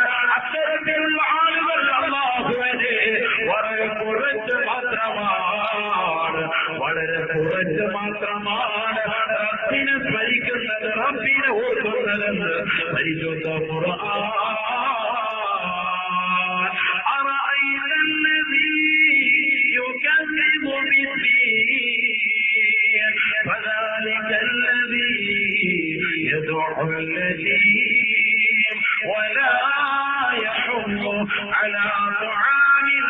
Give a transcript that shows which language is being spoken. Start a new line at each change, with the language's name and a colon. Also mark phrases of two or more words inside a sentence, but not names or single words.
Malayalam: അത്തരത്തിലുള്ള ആളുകൾ അല്ലാഹുവിനെ വളരെ കുറച്ച് മാത്രമാണ് റബ്ബിനെ സ്മരിക്കുന്നത്, റബ്ബിനെ ഓർക്കുന്നതെന്ന് പരിശുദ്ധ ഖുർആൻ.
Arabic: അറഅയ്ത الذي يكذب بالدين فذلك الذي يدعو اليتيم ولا يحض على طعام